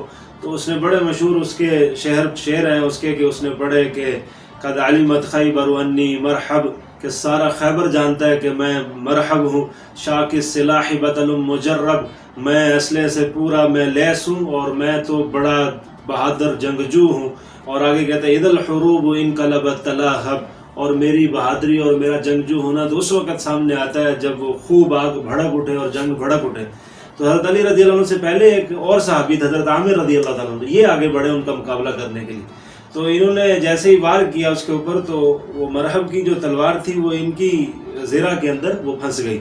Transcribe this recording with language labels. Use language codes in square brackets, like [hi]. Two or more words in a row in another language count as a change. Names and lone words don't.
[ur] تو اس نے بڑے مشہور اس کے شعر ہیں اس کے کہ اس نے پڑھے کہ [ar] قد علمت خیبر انی مرحب، [ur] کہ سارا خیبر جانتا ہے کہ میں مرحب ہوں، [ar] شاک السلاح بطل مجرب، [ur] میں اسلحے سے پورا میں لیس ہوں اور میں تو بڑا بہادر جنگجو ہوں۔ اور آگے کہتا ہے [ar] اذ الحروب انقلبت تلاہب، [ur] اور میری بہادری اور میرا جنگجو ہونا تو اس وقت سامنے آتا ہے جب وہ خوب آگ بھڑک اٹھے اور جنگ بھڑک اٹھے۔ تو حضرت علی [ar] رضی اللہ عنہ [ur] سے پہلے ایک اور صحابی حضرت عامر [ar] رضی اللہ تعالیٰ عنہ، [ur] یہ آگے بڑھے ان کا مقابلہ کرنے کے لیے۔ تو تو انہوں نے جیسے ہی وار کیا اس کے اوپر تو وہ مرحب کی جو تلوار تھی وہ ان کی زرہ کے اندر وہ پھنس گئی.